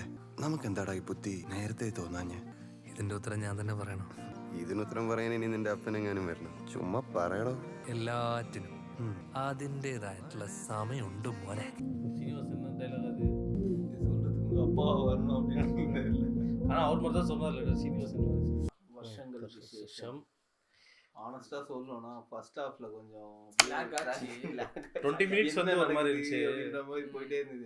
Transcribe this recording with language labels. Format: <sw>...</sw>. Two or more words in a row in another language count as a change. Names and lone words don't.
<ml>നമുക്ക് എന്താടാ ഈ ബുദ്ധി നേരത്തെ തോന്നാഞ്ഞ്? ഇതിന്റെ ഉത്തരം ഞാൻ തന്നെ പറയണം. ഇതിനുത്തരം പറയാൻ ഇനി നിന്റെ അപ്പനെങ്ങാനും വരണം. ചുമ്മാ പറയടോ. എല്ലാറ്റിനും അതിൻ്റെതായിട്ടുള്ള സമയമുണ്ട് മോനെ.</ml> <ta>உங்க அப்பா வரணும் அப்படின்னு. ஆனா அவர் மட்டும் தான் சொன்னார்ல சீனிவாசன் வருஷங்களுக்கு சேஷம். ஆனஸ்டா சொல்லணும்னா</ta> <en>first half</en> <ta>கொஞ்சம் லாக் ஆச்சு. 20 மினிட்ஸ் வந்து ஒரு மாதிரி இருந்துச்சு, இந்த மாதிரி போயிட்டே இருந்தது.</ta>